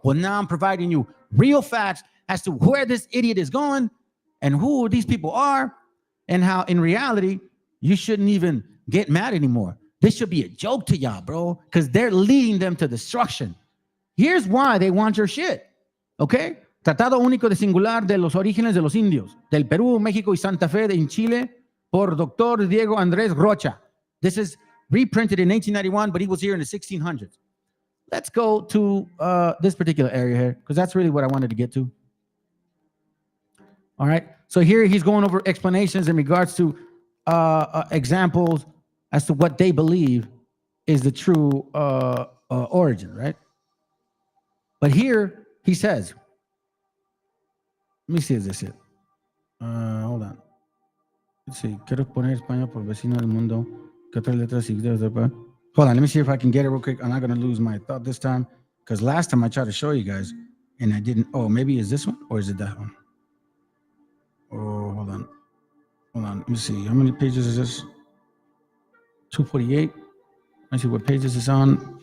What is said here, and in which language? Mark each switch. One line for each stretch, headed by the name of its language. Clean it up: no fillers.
English: Well, now I'm providing you real facts as to where this idiot is going and who these people are and how in reality, you shouldn't even get mad anymore. This should be a joke to y'all, bro, because they're leading them to destruction. Here's why they want your shit, okay?
Spanish: Tratado Único de Singular de los Orígenes de los Indios, del Perú, México y Santa Fe en Chile, por Dr. Diego Andrés Rocha.
English: This is reprinted in 1891, but he was here in the 1600s. Let's go to this particular area here, because that's really what I wanted to get to. All right, so here he's going over explanations in regards to examples as to what they believe is the true origin, right? But here he says, let me see if this is it. Hold on. Let's see.
Spanish: Quiero poner España por vecino del mundo. ¿Qué otras letras significan?
English: Hold on. Let me see if I can get it real quick. I'm not going to lose my thought this time because last time I tried to show you guys and I didn't. Oh, maybe is this one or is it that one? Oh, hold on. Hold on. Let me see. How many pages is this? 248. Let's see what pages it's on.